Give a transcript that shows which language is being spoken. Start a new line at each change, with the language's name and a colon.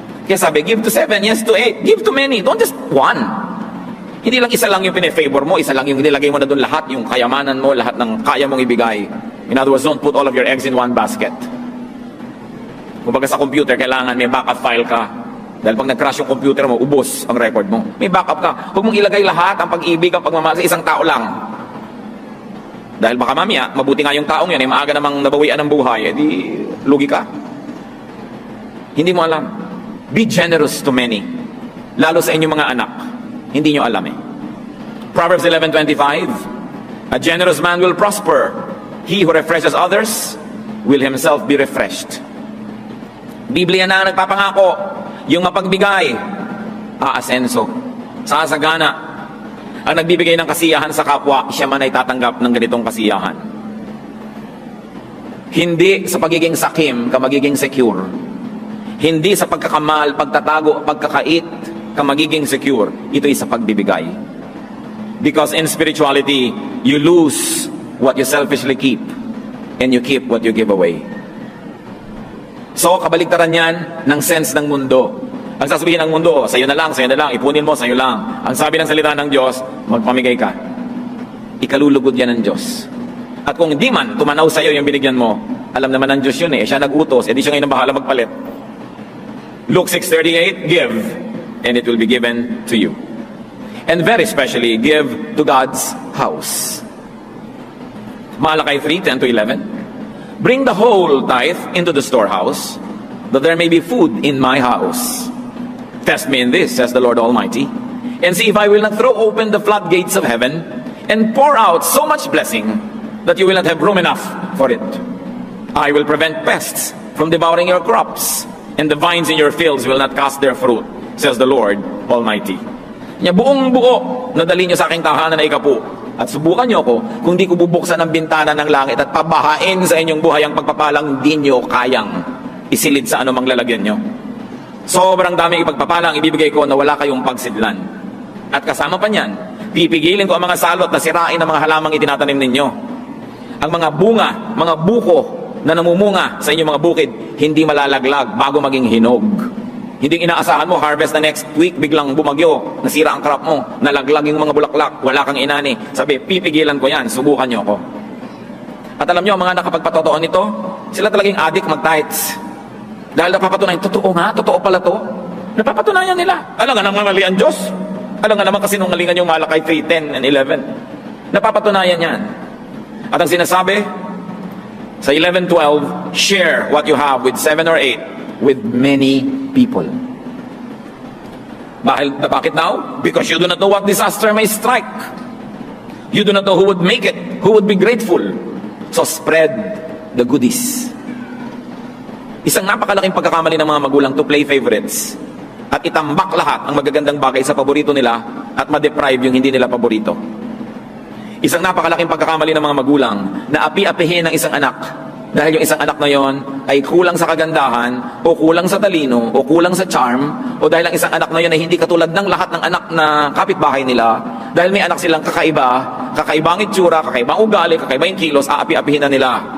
Filipino: Kaya sabi,
English: give to 7, yes to 8, give to many, don't just one.
Filipino: Hindi lang isa lang yung pine-favor mo, isa lang yung nilagay mo na doon lahat, yung kayamanan mo, lahat ng kaya mong ibigay.
English: In other words, don't put all of your eggs in one basket.
Filipino: Kumbaga sa computer, kailangan may backup file ka Dahil pag nag-crash yung computer mo, ubos ang record mo. May backup ka. Huwag mong ilagay lahat ang pag-ibig, ang pagmamahal sa isang tao lang. Dahil baka mamaya, mabuti nga yung taong yan, ay maaga namang nabawian ng buhay, edi lugi ka. Hindi mo alam.
English: Be generous to many.
Filipino: Lalo sa inyong mga anak. Hindi nyo alam eh.
English: Proverbs 11:25, a generous man will prosper. He who refreshes others will himself be refreshed.
Filipino: Biblia na ang nagpapangako, yung mapagbigay, aasenso, sasagana. Ang nagbibigay ng kasiyahan sa kapwa, siya man ay tatanggap ng ganitong kasiyahan. Hindi sa pagiging sakim ka magiging secure. Hindi sa pagkakamal, pagtatago, pagkakait ka magiging secure. Ito ay sa pagbibigay.
English: Because in spirituality, you lose what you selfishly keep and you keep what you give away.
Filipino: So, kabaligtaran yan ng sense ng mundo. Ang sasabihin ng mundo, sa'yo na lang, ipunin mo, sa'yo lang. Ang sabi ng salita ng Diyos, magpamigay ka. Ikalulugod yan ng Diyos. At kung hindi man, tumanaw sa'yo yung binigyan mo, alam naman ng Diyos yun eh, siya nag-utos, edi siya ngayon ang bahala magpalit.
English: Luke 6:38, give, and it will be given to you. And very especially, give to God's house. Malachi 3:10-11, bring the whole tithe into the storehouse, that there may be food in my house. Test me in this, says the Lord Almighty, and see if I will not throw open the floodgates of heaven and pour out so much blessing that you will not have room enough for it. I will prevent pests from devouring your crops, and the vines in your fields will not cast their fruit, says the Lord Almighty.
Filipino: Buong buo na dali nyo sa aking tahanan na ikapu, at subukan nyo ako kung di ko bubuksan ang bintana ng langit at pabahain sa inyong buhay ang pagpapalang di nyo kayang isilid sa anumang lalagyan nyo. Sobrang daming ipagpapalang ibibigay ko na wala kayong pagsidlan. At kasama pa niyan, pipigilin ko ang mga salot na sirain ng mga halamang itinatanim ninyo. Ang mga bunga, mga buko na namumunga sa inyong mga bukid, hindi malalaglag bago maging hinog. Hindi inaasahan mo, harvest na next week, biglang bumagyo, nasira ang crop mo, nalaglag yung mga bulaklak, wala kang inani. Sabi, pipigilan ko yan, subukan nyo ako. At alam nyo, ang mga nakapagpatotoo nito, sila talagang addict mag-tithes. Dahil napapatunayan, totoo nga, totoo pala to. Napapatunayan nila. Alam nga naman mali ang Diyos. Alam nga naman kasi nung ngalingan yung Malakay 3:10 and 11. Napapatunayan yan. At ang sinasabi,
English: sa 11:12, share what you have with 7 or 8 with many people. Bakit now? Because you do not know what disaster may strike. You do not know who would make it, who would be grateful. So spread the goodies.
Filipino: Isang napakalaking pagkakamali ng mga magulang
English: to play favorites
Filipino: at itambak lahat ang magagandang bagay sa paborito nila at ma-deprive yung hindi nila paborito. Isang napakalaking pagkakamali ng mga magulang na api-apihin ng isang anak dahil yung isang anak na yon ay kulang sa kagandahan o kulang sa talino o kulang sa charm o dahil ang isang anak na yon ay hindi katulad ng lahat ng anak na kapitbahay nila dahil may anak silang kakaibang itsura, kakaibang ugali, kakaibang kilos, aapi-apihin na nila.